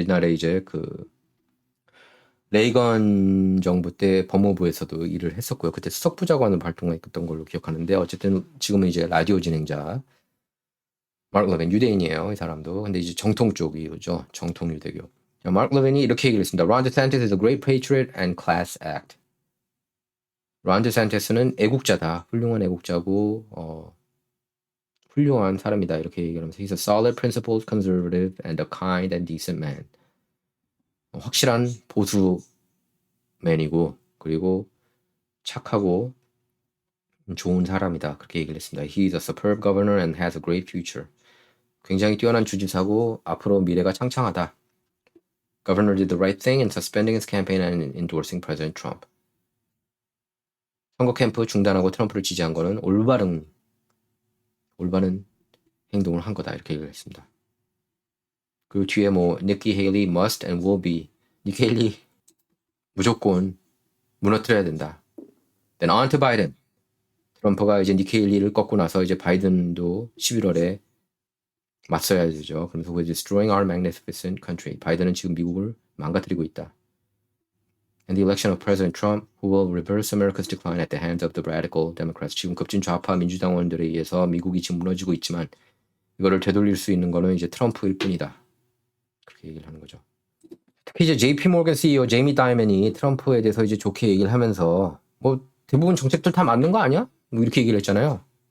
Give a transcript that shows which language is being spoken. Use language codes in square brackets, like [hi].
[ko] 옛날에 이제 그 레이건 정부 때 법무부에서도 일을 했었고요. 그때 수석부 장관으로 활동했던 걸로 기억하는데, 어쨌든 지금은 이제 라디오 진행자 마크 레빈, 유대인이에요. 이 사람도. 근데 이제 정통 쪽이죠. 정통 유대교. 마크 레빈이 이렇게 얘기를 했습니다. [en] Ron DeSantis is a great patriot and class act. [ko] 론 디샌티스는 애국자다. 훌륭한 애국자고 훌륭한 사람이다. 이렇게 얘기하면서 [en] He's a solid, principled, conservative, and a kind and decent man. [ko] 확실한 보수맨이고 그리고 착하고 좋은 사람이다. 그렇게 얘기를 했습니다. [en] He's a superb governor and has a great future. [ko] 굉장히 뛰어난 주지사고 앞으로 미래가 창창하다. [en] Governor did the right thing in suspending his campaign and endorsing President Trump. [ko] 선거 캠프 중단하고 트럼프를 지지한 거는 올바른 행동을 한 거다. 이렇게 얘기를 했습니다. 그 뒤에 뭐 니키 헤일리 [en] must and will be. [ko] 니키 헤일리 무조건 무너뜨려야 된다. [en] Then on to Biden. [ko] 트럼프가 이제 니키 헤일리를 꺾고 나서 이제 바이든도 11월에 맞서야 되죠. 그러면서 [en] we're destroying our magnificent country. [ko] 바이든은 지금 미국을 망가뜨리고 있다. [en] And the election of President Trump, who will reverse America's decline at the hands of the radical Democrats. [ko] 지금 급진 좌파 민주당원들에 의해서 미국이 지금 무너지고 있지만 이거를 되돌릴 수 있는 거는 이제 트럼프일 뿐이다. 그렇게 얘기를 하는 거죠. 특히 이제 JP 모건 CEO 제이미 다이먼이 트럼프에 대해서 이제 좋게 얘기를 하면서 뭐 대부분 정책들 다 맞는 거 아니야? 뭐 이렇게 얘기를 했잖아요.